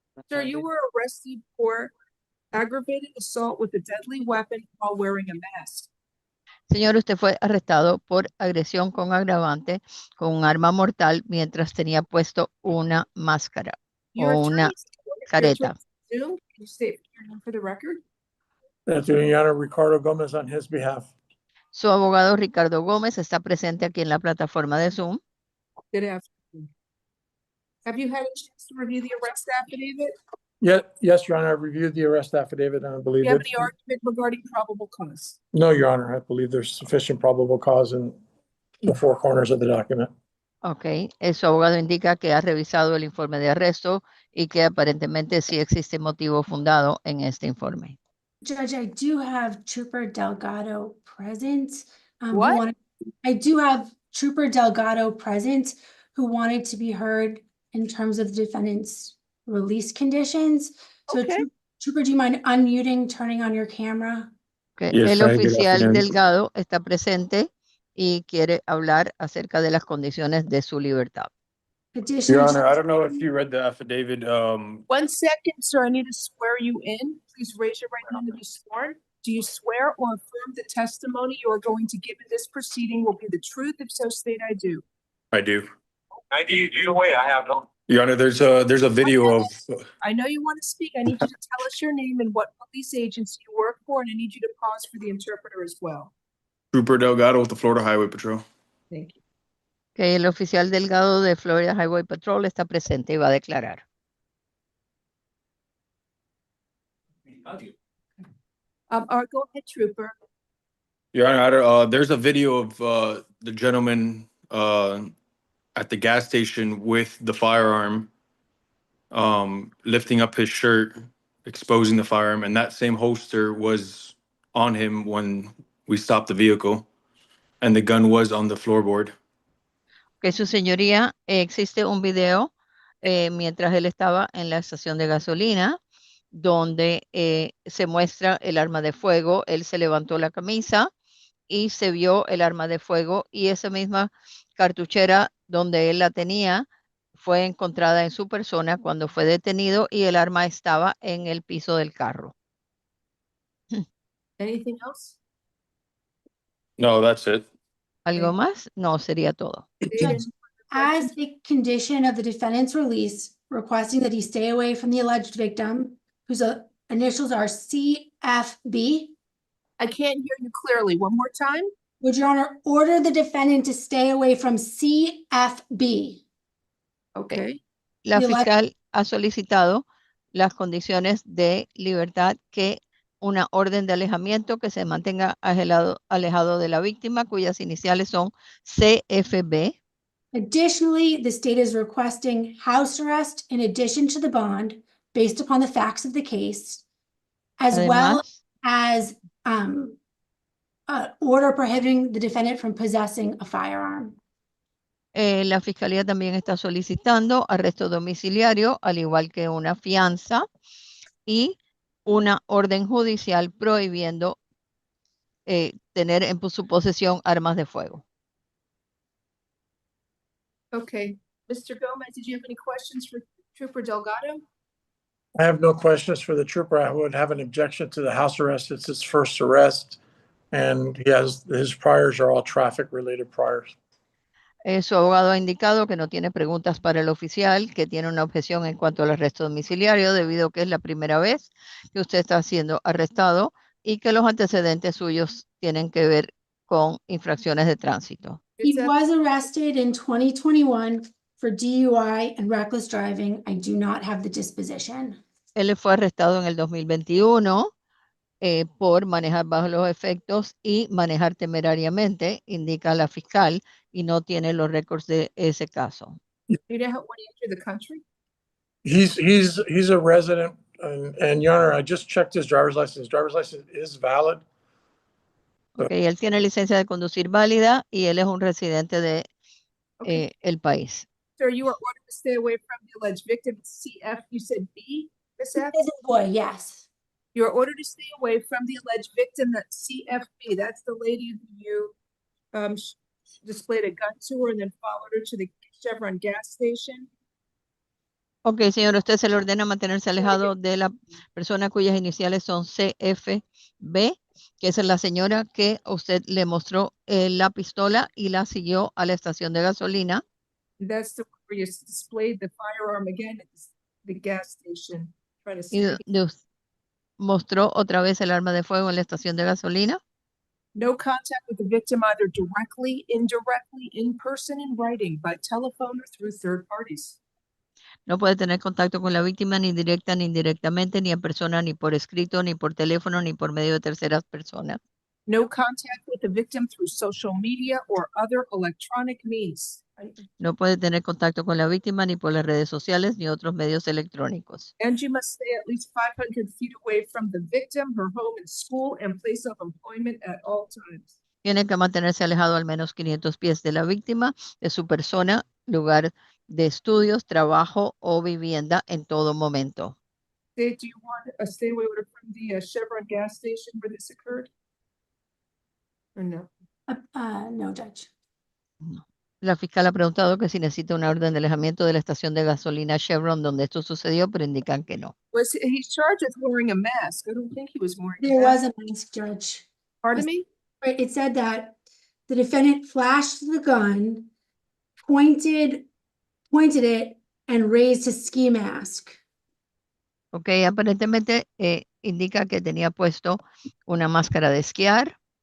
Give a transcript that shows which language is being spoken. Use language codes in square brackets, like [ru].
[en] Sir, you were arrested for aggravated assault with a deadly weapon while wearing a mask. [es] Señor, usted fue arrestado por agresión con agravante con un arma mortal mientras tenía puesto una máscara [en] Your [es] o una careta. [en] Zoom. Can you state your name for the record? Good afternoon, Your Honor, Ricardo Gomez on his behalf. [es] Su abogado Ricardo Gómez está presente aquí en la plataforma de Zoom. [en] Good afternoon. Have you had a chance to review the arrest affidavit? Yes, Your Honor, I've reviewed the arrest affidavit and I Do believe you have it. any argument regarding probable cause? No, Your Honor, I believe there's sufficient probable cause in the four corners of the document. [es] Ok, su abogado indica que ha revisado el informe de arresto y que aparentemente sí existe motivo fundado en este informe. [en] Judge, I do have Trooper Delgado present. What? I do have Trooper Delgado present who wanted to be heard in terms of the defendant's release conditions. So Okay. Trooper, do you mind unmuting, turning on your camera? Okay. Yes, [es] El [en] hi, good [es] oficial [en] afternoon. [es] Delgado está presente y quiere hablar acerca de las condiciones de su libertad. [en] Additionally, Your Honor, I don't know if you read the affidavit. 1 second, sir. I need to swear you in. Please raise your right hand to be sworn. Do you swear or affirm the testimony you are going to give in this proceeding will be the truth? If so, state I do. I do. Either way, I have no. Your Honor, there's a video of. I know you want to speak. I need you to tell us your name and what police agency you work for, and I need you to pause for the interpreter as well. Trooper Delgado with the Florida Highway Patrol. Thank you. [es] Okay, el oficial Delgado de Florida Highway Patrol está presente y va a declarar. [en] Go ahead, Trooper. Your Honor, there's a video of the gentleman at the gas station with the firearm, lifting up his shirt, exposing the firearm, and that same holster was on him when we stopped the vehicle, and the gun was on the floorboard. [es] Que su señoría, existe un video mientras él estaba en la estación de gasolina donde se muestra el arma de fuego, él se levantó la camisa y se vio el arma de fuego y esa misma cartuchera donde él la tenía fue encontrada en su persona cuando fue detenido y el arma estaba en el piso del carro. [en] Anything else? No, that's it. [es] ¿Algo más? No, sería todo. [en] Judge, as a condition of the defendant's release, requesting that he stay away from the alleged victim, whose initials are CFB. I can't hear you clearly. One more time. Would Your Honor order the defendant to stay away from CFB? Okay. [es] La [en] The elect- [es] fiscal ha solicitado las condiciones de libertad que una orden de alejamiento que se mantenga alejado de la víctima cuyas iniciales son CFB. [en] Additionally, the state is requesting house arrest in addition to the bond based upon the facts of the case, as well as order prohibiting the defendant from possessing a firearm. [es] La fiscalía también está solicitando arresto domiciliario, al igual que una fianza y una orden judicial prohibiendo tener en su posesión armas de fuego. [en] Okay. Mr. Gomez, did you have any questions for Trooper Delgado? I have no questions for the trooper. I would have an objection to the house arrest. It's his first arrest, and his priors are all traffic-related priors. [es] Su abogado ha indicado que no tiene preguntas para el oficial, que tiene una objeción en cuanto al arresto domiciliario, debido a que es la primera vez que usted está siendo arrestado y que los antecedentes suyos tienen que ver con infracciones de tránsito. [en] He was arrested in 2021 for DUI and reckless driving. I do not have the disposition. [es] Él fue arrestado en el 2021 por manejar bajo los efectos y manejar temerariamente, indica la fiscal, y no tiene los récords de ese caso. [en] You know how when he entered the country? He's a resident, and Your Honor, I just checked his driver's license. His driver's license is valid. [es] Okay, él tiene licencia de conducir válida y él es un residente de el país. [en] Sir, you are ordered to stay away from the alleged victim, CF. You said B, Miss F? Boy, yes. You're ordered to stay away from the alleged victim, that CFB. That's the lady who you displayed a gun to her and then followed her to the Chevron gas station. [es] Ok, señor, usted se le ordena mantenerse alejado de la persona cuyas iniciales son CFB, que es la señora que usted le mostró la pistola y la siguió a la estación de gasolina. [en] That's the where you displayed the firearm again at the gas station. Trying to [es] Y mostró otra vez el arma de fuego en la estación de gasolina. [en] No contact with the victim either directly, indirectly, in person, in writing, by telephone or through third parties. [es] No puede tener contacto con la víctima ni directa ni indirectamente, ni en persona, ni por escrito, ni por teléfono, ni por medio de terceras personas. [en] No contact with the victim through social media or other electronic means. [es] No puede tener contacto con la víctima ni por las redes sociales ni otros medios electrónicos. [en] And you must stay at least 500 feet away from the victim, her home and school, and place of employment at all times. [es] Tiene que mantenerse alejado al menos 500 pies de la víctima, de su persona, lugar de estudios, trabajo o vivienda en todo momento. [en] Do you want a stay away from the Chevron gas station where this occurred? Or no? No, Judge. No. [es] La fiscal ha preguntado que si necesita una orden de alejamiento de la estación de gasolina Chevron donde esto sucedió, pero indican que no. [en] Was he's charged with wearing a mask? I don't think he was wearing There a mask. was a mask, Judge. Pardon me? Right, it said that the defendant flashed the gun, pointed it, and raised his ski mask. [es] Ok, aparentemente indica que tenía puesto una máscara de esquiar.